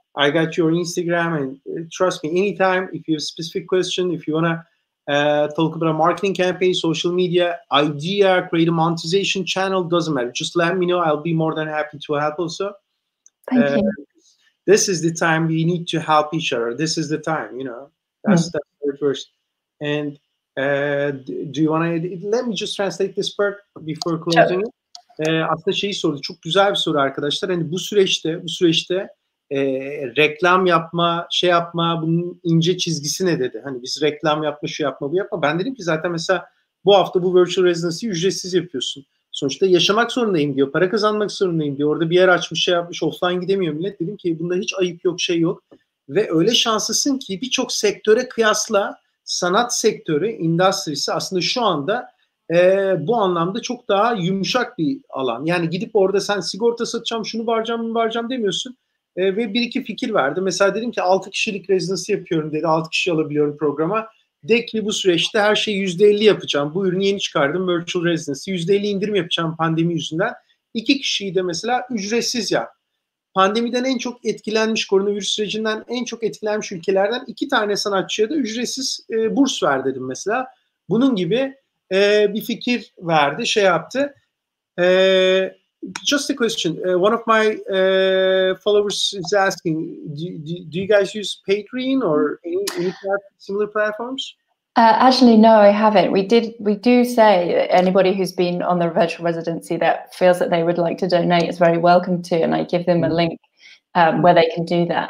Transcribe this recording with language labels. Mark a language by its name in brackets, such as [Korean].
[English] I got your Instagram, and trust me, anytime if you have a specific question, if you wanna talk about a marketing campaign, social media idea, create a monetization channel, doesn't matter. Just let me know. I'll be more than happy to help also. Thank you. This is the time we need to help each other. This is the time, you know. That's the first. And do you want to let me just translate this part before closing it? [Turkish] Aslında şeyi sordu. Çok güzel bir soru arkadaşlar. Hani bu süreçte reklam yapma, şey yapma, bunun ince çizgisi ne dedi? Hani biz reklam yapma, şu yapma, bu yapma. Ben dedim ki zaten mesela bu hafta bu Virtual Residency'yi ücretsiz yapıyorsun. Sonuçta yaşamak zorundayım diyor. Para kazanmak zorundayım diyor. Orada bir yer açmış, şey yapmış, offline gidemiyor millet. Dedim ki bunda hiç ayıp yok, şey yok. Ve öyle şanslısın ki birçok sektöre kıyasla sanat sektörü, endüstrisi aslında şu anda bu anlamda çok daha yumuşak bir alan. Yani gidip orada sen sigorta satacağım, şunu bağıracağım, bunu bağıracağım demiyorsun. Ve bir iki fikir verdi. Mesela dedim ki 6 kişilik rezidansı yapıyorum dedi. 6 kişi alabiliyorum programa. De ki bu süreçte her şeyi %50 yapacağım. Bu ürünü yeni çıkardım. Virtual Residency. %50 indirim yapacağım pandemi yüzünden. 2 kişiyi de mesela ücretsiz yap. Pandemiden en çok etkilenmiş, koronavirüs sürecinden en çok etkilenmiş ülkelerden 2 tane sanatçıya da ücretsiz burs ver dedim mesela. Bunun gibi bir fikir verdi, şey yaptı. [English] Just a question. One of my followers is asking, do you guys use Patreon or any similar platforms? Actually, no, I haven't. We do say anybody who's been on the virtual residency that feels that they would like to donate is very welcome to, and I give them a link where they can do that.